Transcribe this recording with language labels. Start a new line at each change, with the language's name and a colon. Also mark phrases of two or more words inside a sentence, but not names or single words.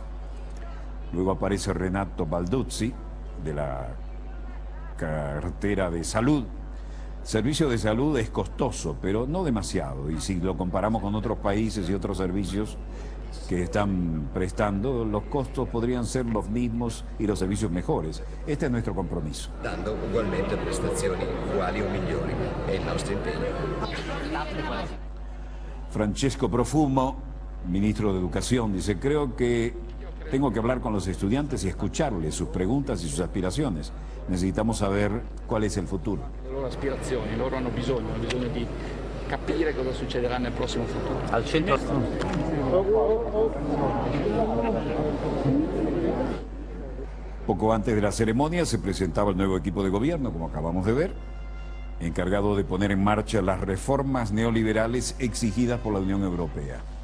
Spanish: Luego aparece Renato Balduzzi, de la cartera de salud. Servicio de salud es costoso, pero no demasiado. Y si lo comparamos con otros países y otros servicios que están prestando, los costos podrían ser los mismos y los servicios mejores. Este es nuestro compromiso.
Italian: Dando ugualmente prestazioni uguali o migliori. È il nostro impegno.
Spanish: Francesco Profumo, ministro de Educación, dice: creo que tengo que hablar con los estudiantes y escucharles sus preguntas y sus aspiraciones. Necesitamos saber cuál es el futuro.
Italian: Le loro aspirazioni, loro hanno bisogno di capire cosa succederà nel prossimo futuro.
Spanish: Al centro. Poco antes de la ceremonia se presentaba el nuevo equipo de gobierno, como acabamos de ver, encargado de poner en marcha las reformas neoliberales exigidas por la Unión Europea.